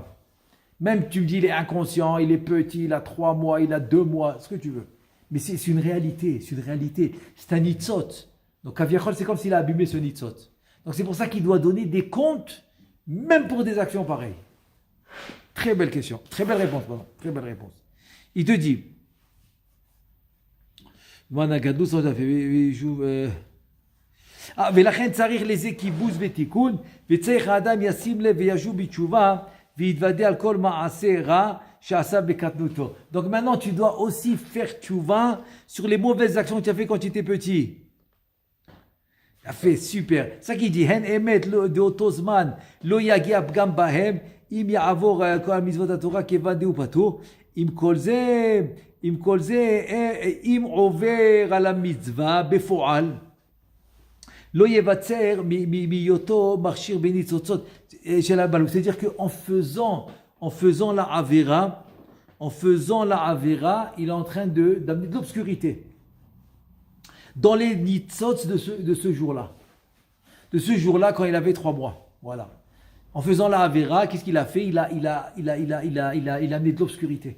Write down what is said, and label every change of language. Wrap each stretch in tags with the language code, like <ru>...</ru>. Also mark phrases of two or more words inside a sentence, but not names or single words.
<fr>Même tu me dis il est inconscient, il est petit, il a 3 mois, il a 2 mois, ce que tu veux. Mais c'est une réalité, c'est un nitzot. Donc Kaviachol, c'est comme s'il a abîmé ce nitzot. Donc c'est pour ça qu'il doit donner des comptes, même pour des actions pareilles. Très belle question, très belle réponse. Il te dit,</fr> <he>ולכן צריך לזה כיבוס ותיקון, וצריך האדם ישים לב וישוב בתשובה, ויתוודה על כל מעשה רע שעשה בקטנותו.</he> <fr>Donc maintenant tu dois aussi faire tchouva sur les mauvaises actions que tu as fait quand tu étais petit. Ça fait super. Ça qui dit,</fr> <he>הן אמת באותו זמן לא יגיע פגם בהם, אם יעבור כל מצוות התורה כיוון דהו פטור. עם כל זה, אם עובר על המצווה בפועל, לא יבצר מהיותו מכשיר בניצוצות של הבעלות.</he> <fr>C'est-à-dire qu'en faisant la avéra, il est en train d'amener de l'obscurité dans les nitzots de ce jour-là. De ce jour-là, quand il avait 3 mois. Voilà. En faisant la avéra, qu'est-ce qu'il a fait? Il a amené de l'obscurité.</fr>